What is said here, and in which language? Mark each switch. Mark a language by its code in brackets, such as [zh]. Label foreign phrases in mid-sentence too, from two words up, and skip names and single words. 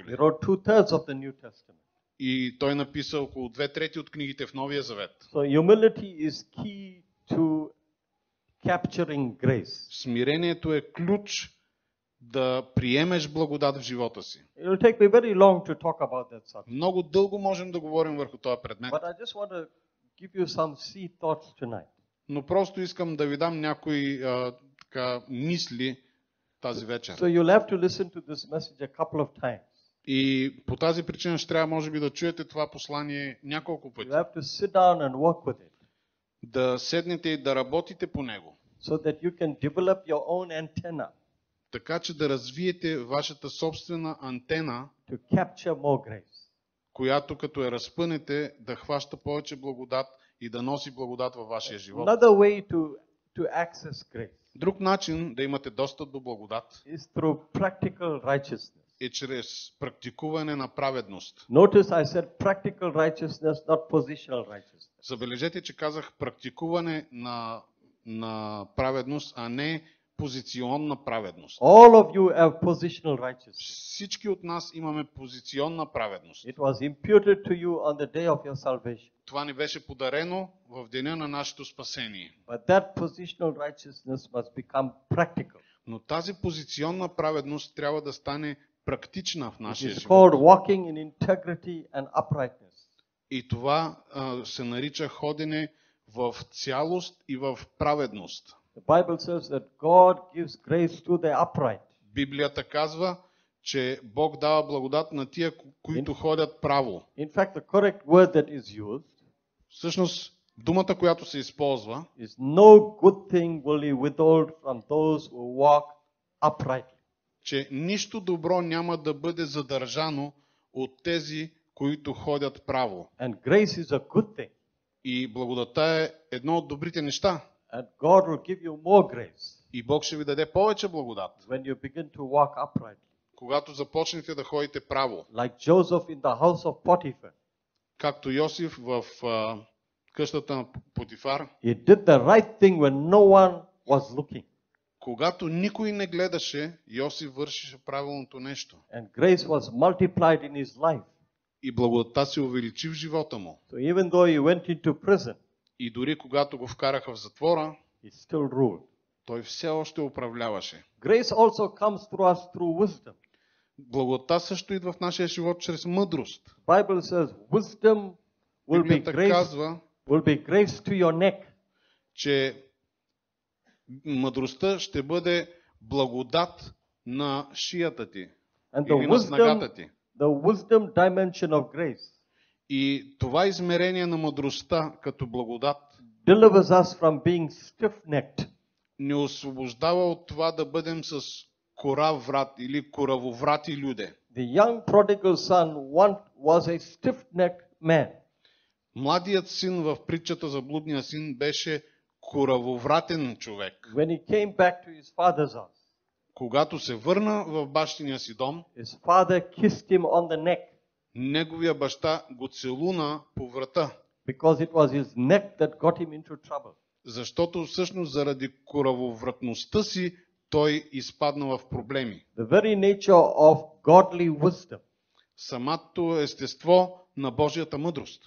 [en] He wrote 2/3 of the New Testament. [bg] И той написа около 2/3 от книгите в Новия Завет. [en] So humility is key to capturing grace. [bg] Смирението е ключ да приемеш благодат в живота си. [en] It will take me very long to talk about that subject. [bg] Много дълго можем да говорим върху този предмет, [en] But I just want to give you some seed thoughts tonight. [bg] но просто искам да ви дам някои мисли тази вечер. [en] So you'll have to listen to this message a couple of times. [bg] И по тази причина ще трябва, може би, да чуете това послание няколко [en] You [bg] пъти. [en] have to sit down and work with it [bg] Да седнете и да работите по него, [en] so that you can develop your own antenna [bg] така че да развиете вашата собствена антена, [en] to capture more grace. [bg] която като я разпънете, да хваща повече благодат и да носи благодат във вашия живот. [en] Another way to access grace [bg] Друг начин да имате достъп до благодат [en] is through practical righteousness. [bg] е чрез практикуване на праведност. [en] Notice I said practical righteousness, not positional righteousness. [bg] Забележете, че казах практикуване на праведност, а не позиционна праведност. [en] All of you have positional righteousness. [bg] Всички от нас имаме позиционна праведност. [en] It was imputed to you on the day of your salvation. [bg] Това ни беше подарено в деня на нашето спасение. [en] But that positional righteousness must become practical. [bg] Но тази позиционна праведност трябва да стане практична в [en] It [bg] нашия [en] is [bg] живот. [en] called walking in integrity and uprightness. [bg] И това се нарича ходене в цялост и в праведност. [en] The Bible says that God gives grace to the upright. [bg] Библията казва, че Бог дава благодат на тия, които ходят право. [en] In fact, the correct word that is used [bg] Всъщност, думата, която се използва, [en] is no good thing will he withhold from those who walk uprightly. [bg] че нищо добро няма да бъде задържано от тези, които ходят право. [en] And grace is a good thing. [bg] И благодата е едно от добрите неща. [en] And God will give you more grace [bg] И Бог ще ви даде повече благодат, [en] when you begin to walk uprightly. [bg] когато започнете да ходите право. [en] Like Joseph in the house of Potiphar. [bg] Както Йосиф в къщата на Потифар, [en] He did the right thing when no one was looking. [bg] когато никой не гледаше, Йосиф вършеше правилното нещо. [en] And grace was multiplied in his life. [bg] И благодата се увеличи в живота му. [en] So even though he went into prison, [bg] И дори когато го вкараха в затвора, [en] he still ruled. [bg] той все още управляваше. [en] Grace also comes through us through wisdom. [bg] Благодата също идва в нашия живот чрез мъдрост. [en] Bible says wisdom [bg] Библията казва, [en] will be grace to your neck. [bg] че мъдростта ще бъде благодат на шията ти [en] And [bg] или на снагата ти. [en] the wisdom dimension of grace [bg] И това измерение на мъдростта като благодат [en] delivers us from being stiff-necked. [bg] ни освобождава от това да бъдем с корав врат или коравоврати люде. [en] The young prodigal son was a stiff-necked man. [bg] Младият син в притчата за блудния син беше коравовратен човек. [en] When he came back to his father's house, [bg] Когато се върна в бащиния си дом, [en] his father kissed him on the neck [bg] неговия баща го целуна по врата, [en] because it was his neck that got him into trouble. [bg] защото всъщност заради коравовратността си той изпадна в проблеми. [en] The very nature of godly wisdom [bg] Самото естество на Божията мъдрост